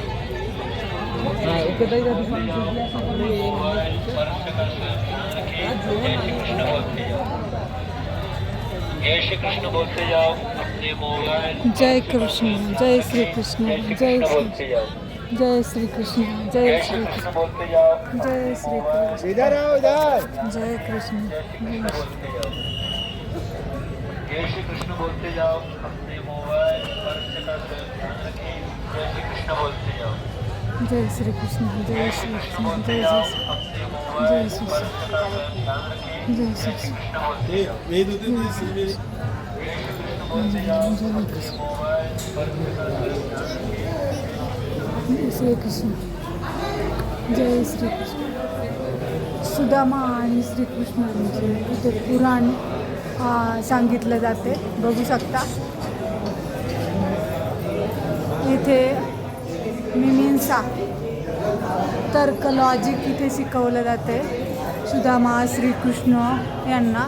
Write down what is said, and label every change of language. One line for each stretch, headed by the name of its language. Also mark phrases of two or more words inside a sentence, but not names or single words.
Hindi: जय श्री कृष्ण बोलते जाओ अपने मोबाइल। जय कृष्ण, जय श्री कृष्ण, जय बोलते जाओ। जय श्री कृष्ण, जय श्री कृष्ण, बोलते जाओ। जय श्री कृष्ण, इधर आओ इधर। जय कृष्ण, जय श्री कृष्ण बोलते जाओ अपने मोबाइल पर ध्यान रखें। जय श्री कृष्ण बोलते जाओ। जय श्री कृष्ण, जय श्री कृष्ण, जय जय श्री जय श्री श्री कृष्ण, जय श्री कृष्ण.
Marathi: सुदामा आणि श्रीकृष्णांचे इथे पुराण सांगितलं जाते, बघू शकता. इथे मीमांसा, तर्क, लॉजिक इथे शिकवलं जाते सुदामा श्रीकृष्ण यांना.